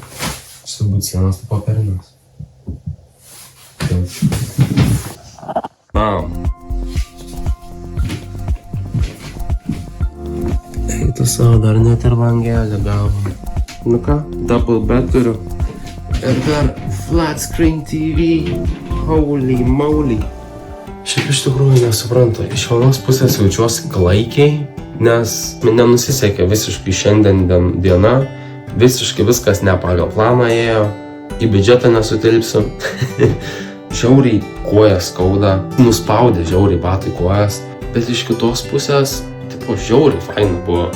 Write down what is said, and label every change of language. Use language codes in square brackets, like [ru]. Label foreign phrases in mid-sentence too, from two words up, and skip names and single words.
[lt] Čia turbūt sienos taip popierinės. Mam. Eita savo, dar net ir langelį gavo. Nu ką, [en] double bed [lt] turiu. Ir dar [en] flat screen TV. Holy moly. [lt] Šiaip iš tikrųjų nesuprantu. Iš vienos pusės jaučiuosi klaikiai, nes nenusisekė visiškai šiandien diena, visiškai viskas ne pagal planą ėjo, į biudžetą nesutilpsiu. Žiauriai kojas skauda, nuspaudė žiauriai batai kojas, bet iš kitos pusės, tipo, žiauriai faina buvo.